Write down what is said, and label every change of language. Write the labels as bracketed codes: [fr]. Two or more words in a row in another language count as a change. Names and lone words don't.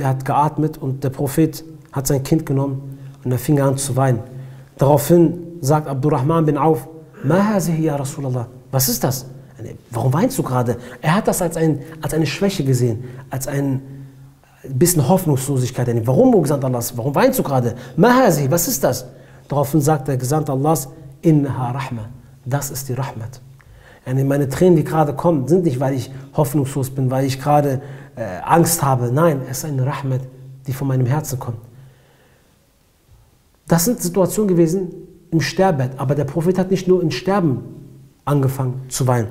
[de] Er hat geatmet und der Prophet hat sein Kind genommen und er fing an zu weinen. Daraufhin sagt Abdurrahman bin Auf, [ar] ما هذه يا رسول الله, [de] was ist das? Warum weinst du gerade? Er hat das als eine Schwäche gesehen, als ein bisschen Hoffnungslosigkeit. Warum, o Gesandter Allahs? Warum weinst du gerade? [ar] ما هذه, [de] was ist das? Daraufhin sagt der Gesandte Allahs, [ar] إنها رحمة, [de] das ist die Rahmat. Meine Tränen, die gerade kommen, sind nicht, weil ich hoffnungslos bin, weil ich gerade Angst habe. Nein, es ist eine Rahmat, die von meinem Herzen kommt. Das sind Situationen gewesen im Sterbebett, aber der Prophet hat nicht nur im Sterben angefangen zu weinen.